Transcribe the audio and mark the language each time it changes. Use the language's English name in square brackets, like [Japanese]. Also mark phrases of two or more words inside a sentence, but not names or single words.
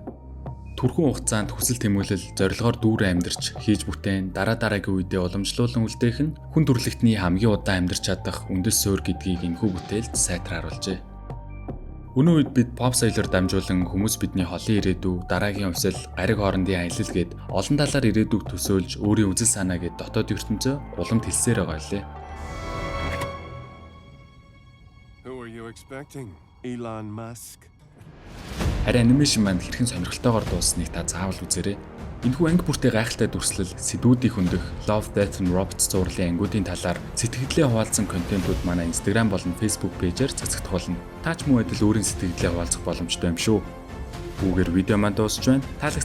[Mongolian] Түрхэн хугацаанд хүсэл тэмүүлэл зорилгоор дүүрэн амьдарч хийж бүтээн дараагийн үедээ уламжлуулан үлдээх нь хүн төрлөختний хамгийн удаан амьдарч чадах үндэс суурь гэдгийг энэхүү бүтээлд сайтар харуулжээ. Өнөө үед бид pop соёлоор дамжуулан хүмүүс бидний холын ирээдүй, дараагийн хувьсэл, гариг хоорондын аялал гээд олон талаар ирээдүйг төсөөлж өөрийн үзэл санаа гээд дотоод ертөнцөө уламд хэлсээр байгаа лээ. [English] Who are you expecting? Elon Musk. [Mongolian] Харин анимашн манд хэрхэн сонирхолтойгоор дууссныг та заавал үзээрэй. Энэхүү анги бүртээ гайхалтай дүрслэл, сэдвүүдийг хөндөх Love, Death and Robots зурлалын ангиудын талаар сэтгэлдээ хуваалцсан контентууд манай Instagram болон Facebook пэйжээр цацагдах болно. Та ч мөн адил өөрийн сэтгэлдээ хуваалцах боломжтой юм шүү. Үүгээр видео маань дуусч байна.